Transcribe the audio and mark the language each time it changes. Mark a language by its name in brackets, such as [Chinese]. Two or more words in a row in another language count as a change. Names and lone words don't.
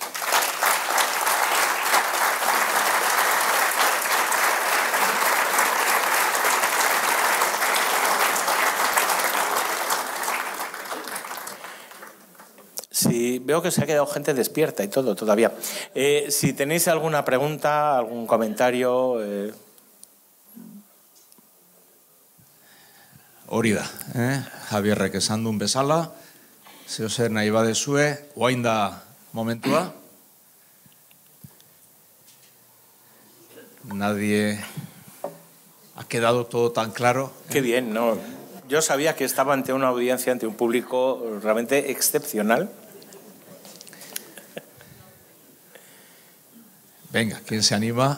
[Spanish] Sí, veo que se ha quedado gente despierta y todo todavía. Si tenéis alguna pregunta, algún comentario... [Basque] Hori da, Javierrek esan duen bezala, zeo zer nahi badezue, orain da momentua. [Spanish] Nadie ha quedado todo tan claro. Qué bien, ¿no? Yo sabía que estaba ante una audiencia, ante un público realmente excepcional. Venga, ¿quién se anima?